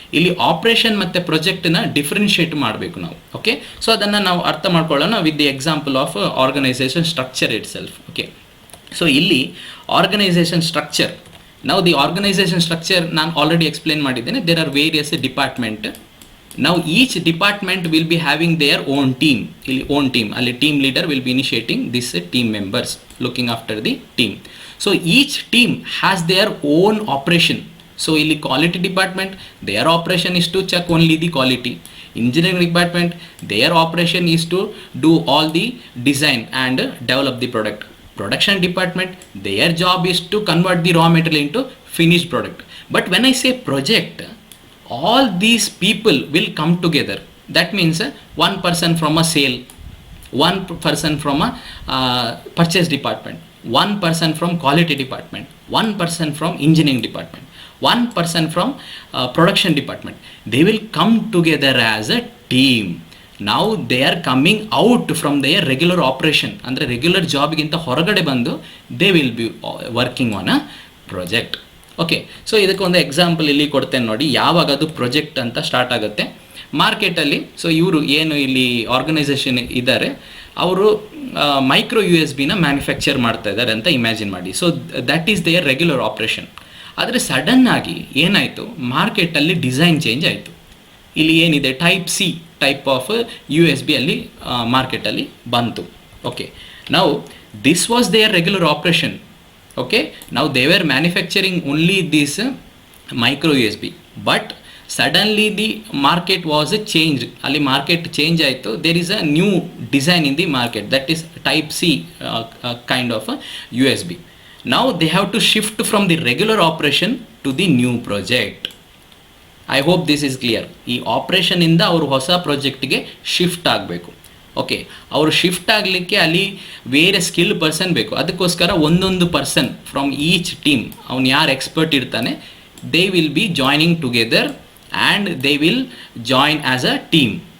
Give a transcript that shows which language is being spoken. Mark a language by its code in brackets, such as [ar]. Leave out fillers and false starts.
[kn] ಇಲ್ಲಿ ಆಪ್ರೇಷನ್ ಮತ್ತು ಪ್ರೊಜೆಕ್ಟನ್ನ ಡಿಫ್ರೆನ್ಷಿಯೇಟ್ ಮಾಡಬೇಕು ನಾವು. ಓಕೆ, ಸೊ ಅದನ್ನು ನಾವು ಅರ್ಥ ಮಾಡ್ಕೊಳ್ಳೋಣ [en] With the example of organisation structure itself. [kn] Okay, so ಇಲ್ಲಿ ಆರ್ಗನೈಸೇಷನ್ ಸ್ಟ್ರಕ್ಚರ್, ನಾವು ದಿ ಆರ್ಗನೈಸೇಷನ್ ಸ್ಟ್ರಕ್ಚರ್ ನಾನು ಆಲ್ರೆಡಿ ಎಕ್ಸ್ಪ್ಲೇನ್ ಮಾಡಿದ್ದೇನೆ. [en] There are various department. Now each department will be having their own team. ಇಲ್ಲಿ own team, ಅಲ್ಲಿ team leader will be initiating this team members, looking after the team. So each team has their own operation. So ಇಲ್ಲಿ quality department, their operation is to check only the quality. Engineering department, their operation is to do all the design and develop the product. Production department, their job is to convert the raw material into finished product. But when I say project, all these people will come together. That means one person from a sale, one person from a purchase department, one person from quality department, one person from engineering department, one person from production department. They will come together as a team. Now they are coming out from their regular operation. [kn] ಅಂದರೆ regular ಜಾಬ್ಗಿಂತ ಹೊರಗಡೆ ಬಂದು [en] they will be working on a project. [kn] Okay, so ಇದಕ್ಕೊಂದು example ಇಲ್ಲಿ ಕೊಡ್ತೇನೆ ನೋಡಿ, ಯಾವಾಗ ಅದು project ಅಂತ ಸ್ಟಾರ್ಟ್ ಆಗುತ್ತೆ ಮಾರ್ಕೆಟಲ್ಲಿ. ಸೊ ಇವರು ಏನು ಇಲ್ಲಿ ಆರ್ಗನೈಸೇಷನ್ ಇದ್ದಾರೆ, ಅವರು ಮೈಕ್ರೋ USB ಮ್ಯಾನುಫ್ಯಾಕ್ಚರ್ ಮಾಡ್ತಾ ಇದ್ದಾರೆ ಅಂತ ಇಮ್ಯಾಜಿನ್ ಮಾಡಿ. [en] So that is their regular operation. [kn] ಆದರೆ ಸಡನ್ನಾಗಿ ಏನಾಯಿತು, ಮಾರ್ಕೆಟಲ್ಲಿ ಡಿಸೈನ್ ಚೇಂಜ್ ಆಯಿತು. ಇಲ್ಲಿ ಏನಿದೆ type C type of USB ಅಲ್ಲಿ ಮಾರ್ಕೆಟಲ್ಲಿ ಬಂತು. [en] Okay, now this was their regular operation. Okay, now they were manufacturing only this micro USB, but suddenly the market was change. [kn] ಅಲ್ಲಿ ಮಾರ್ಕೆಟ್ ಚೇಂಜ್ ಆಯಿತು. [en] There is a new design in the market, that is type C kind of USB. Now they have to shift from the regular operation to the new project. I hope this is clear. [kn] ಈ operation ಇಂದ ಅವರು ಹೊಸ ಪ್ರಾಜೆಕ್ಟ್ಗೆ shift ಆಗಬೇಕು. Okay, ಅವರು shift ಆಗಲಿಕ್ಕೆ ಅಲ್ಲಿ ಬೇರೆ skill person ಬೇಕು. ಅದಕ್ಕೋಸ್ಕರ ಒಂದೊಂದು ಪರ್ಸನ್ ಫ್ರಮ್ ಈಚ್ ಟೀಮ್, ಅವ್ನು ಯಾರು ಎಕ್ಸ್ಪರ್ಟ್ ಇರ್ತಾನೆ, [en] They will be joining together and they will join as a team.